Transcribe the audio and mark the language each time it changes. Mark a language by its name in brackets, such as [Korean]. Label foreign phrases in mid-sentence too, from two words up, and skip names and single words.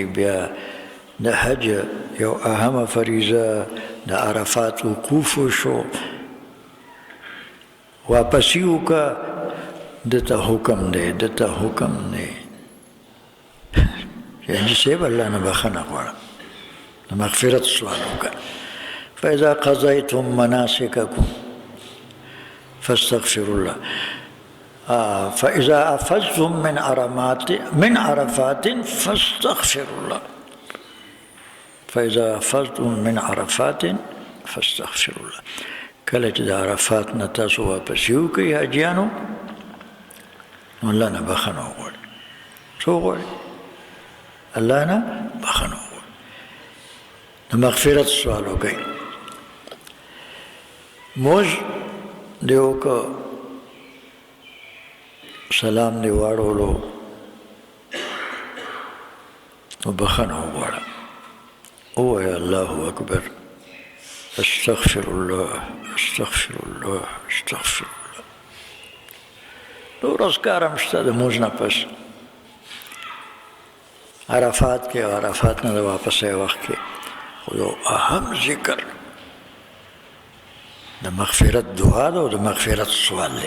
[Pashto] بیا د حج یو اهمه فریضه د عرفات وقوف وشو، واپسي وکړه. دته حکم دی، دته حکم دی چې حاجي صاحب الله نه بخښنه غواړه، د مغفرت سوال وکړه. [Arabic] فإذا قضيتم مناسككم فاستغفروا الله. فإذا أفضتم من عرفات فاستغفروا الله. فإذا أفضتم من عرفات فاستغفروا الله. [Pashto] کله چې د عرفات نه تاسو واپسي وکړئ حاجیانو، نو الله نه بخښنه وغواړئ. څه وغواړئ؟ الله نه بخښنه وغواړئ، د مغفرت سوال وکړئ. موږ دې وکړه، سلام دې واړولو، نو بخښنه وغواړه. ووایه [Arabic] الله اکبر، استغفر الله استغفر الله استغفر الله. [Pashto] نور اذکار هم شته د موږ نه پس عرفات کې، عرفات نه د واپسې وخت کې. خو یو اهم ذکر د مغفرت دعا ده او د مغفرت سوال دی.